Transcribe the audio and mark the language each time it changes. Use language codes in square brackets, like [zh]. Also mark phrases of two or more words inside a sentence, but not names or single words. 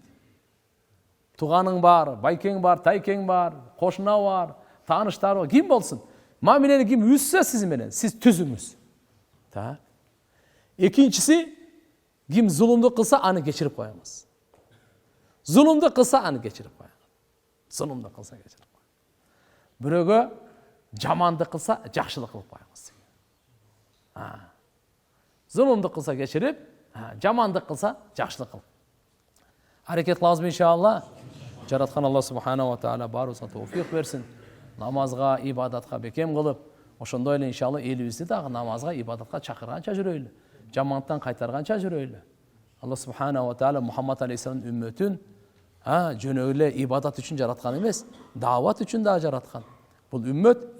[ky] Туганың бар, байкең бар, тайкең бар, кошуна бар, тааныштар бар, ким болсун. Мамилени ким үзсө сиз менен, сиз түзүңүз. Экинчиси, ким зулумдук кылса, аны кечирип коюңуз. Зулумдук кылса, аны кечирип коюңуз. Зулумдук кылса кечирип коюңуз. [kk] Бирөөгө жамандық қылса жақсылық қылып қойыңыз. Зұлымдық қылса кешіріп, жамандық қылса жақсылық қыл. Әрекет лазым иншалла. Жаратқан Алла [ar] سبحانه وتعالى [kk] барымызға тауфиқ берсін. Намазға, ибадатқа бекем қылып, [ky] ошондой эле иншалла элибизди дагы намазға, ибадатқа чакырганча жүрөйлү. Жамандыктан кайтарганча жүрөйлү. Алла [ar] سبحانه وتعالى [ky] Мухаммад алейхиссалам үммөтүн жөнөк эле ибадат үчүн жараткан эмес, даават үчүн да жараткан. Бул үммөт